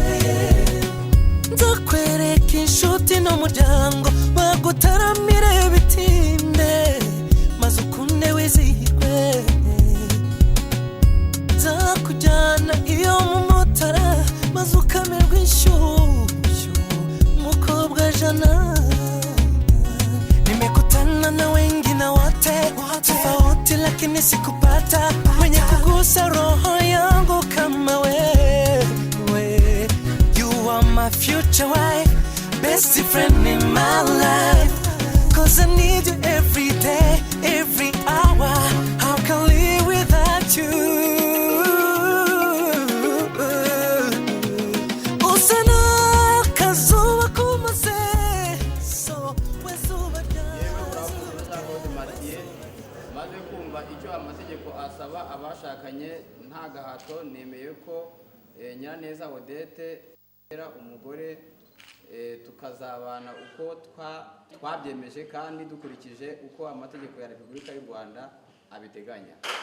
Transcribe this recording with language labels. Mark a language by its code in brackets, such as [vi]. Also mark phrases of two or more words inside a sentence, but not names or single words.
[rw] Nzakwereka inshuti n'umuryango bagutaramire bitinde, maze ukunde wizihirwe. Nzakujyana iyo mu mutara maze ukamerwa inshyushyu mukobwa jana. [sw] Nimekutana na wengine wote tofauti, lakini sikupata mwenye kugusa roho yangu kama wewe. [en] You are my future wife, best friend in my life, 'cause I need you every day, every hour. How can I live without you? [rw] Usana kazuba kumase so wezuba Mathieu maze kumva icyo amategeko asaba abashakanye nta gahato, nemeye ko Nyiraneza Odette era umugore tukazabana uko twabyemeje kandi dukurikije uko amategeko ya Repubulika y'u Rwanda abiteganya.